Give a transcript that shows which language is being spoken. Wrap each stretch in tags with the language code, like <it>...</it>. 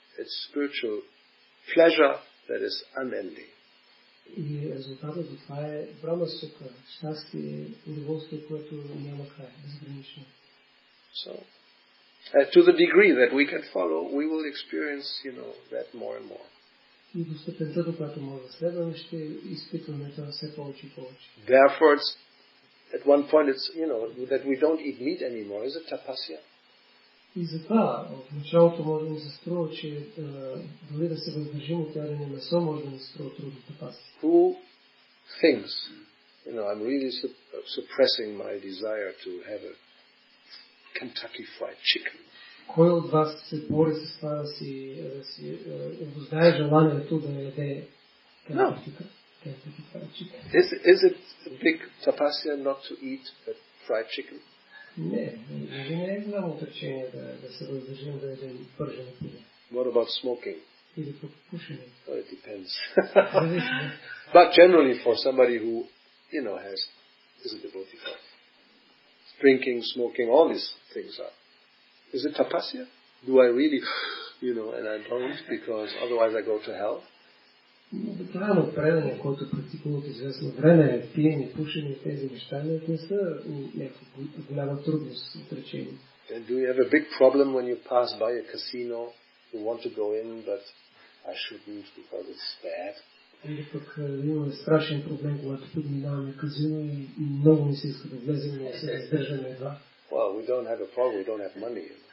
<en>It's spiritual pleasure that is unending.</en> <bg>И резултатът от това е брахмасука, щастие, удоволствие, което няма край, безгранично.</bg> <en>So, to the degree that we can follow, we will experience, that more and more.</en> <bg>И до степента, до която може да следваме, ще изпитваме това все повече и повече.</bg> <en>Therefore, at one point, it's, that we don't eat meat anymore. Is it tapasya?</en> <bg>И затова в началото може да ни се струва, че дори да се въздържим от ядене месо, може да ни се струва трудно тапасия.</bg> <en>Who thinks, I'm really suppressing my desire to have a Kentucky fried chicken?</en> <bg>Кой от вас се бори с това да си обуздае желанието да яде Kentucky fried chicken?</bg> <en>Is it a big tapasya not to eat a fried chicken?</en> <bg>Не е голямо отречение да се въздържим да ядем пържено пиле.</bg> <en>What about smoking?</en> <bg>Или пък пушене?</bg> <en>Well, it depends. But generally for somebody who, is a devotee for drinking, smoking, all these things are. Is it tapasya? Do I really, and I don't because otherwise I go to hell?</en> <bg>Буквално предание, който практикува от известно време, пиене, пушене, тези неща не са някаква голяма трудност отречение.</bg> <en>And do you have a big problem when you pass by a casino? You want to go in, but I shouldn't because it's bad?</en> <bg>Или пък имаме страшен проблем, когато подминаваме казино и много не се иска да влезем, но се въздържаме едва.</bg> <en>Well, we don't have a problem, we don't have money.</en>